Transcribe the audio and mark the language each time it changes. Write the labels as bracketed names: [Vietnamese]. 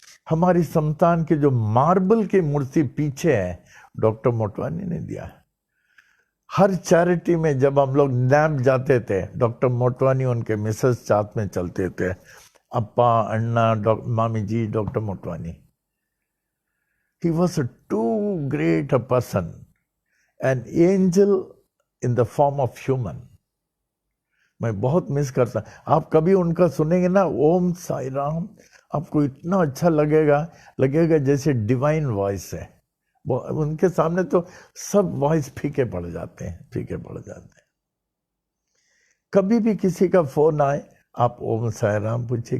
[Hindi] हमारी संतान की जो मार्बल की मूर्ति पीछे है, डॉक्टर मोटवानी ने दिया है। हर चैरिटी में जब हम लोग नैप जाते थे, डॉक्टर मोटवानी उनके मिसेस साथ में चलते थे, अप्पा, अन्ना, मामी जी, doctor Motwani. [English] He was a too great a person, an angel in the form of human. [Hindi] मैं बहुत मिस करता। आप कभी उनका सुनेंगे ना, ओम साई राम, आपको इतना अच्छा लगेगा जैसे डिवाइन वॉइस है। वो उनके सामने तो सब वॉइस फीके पड़ जाते हैं। कभी भी किसी का फोन आए, आप ओम साई राम पूछिए।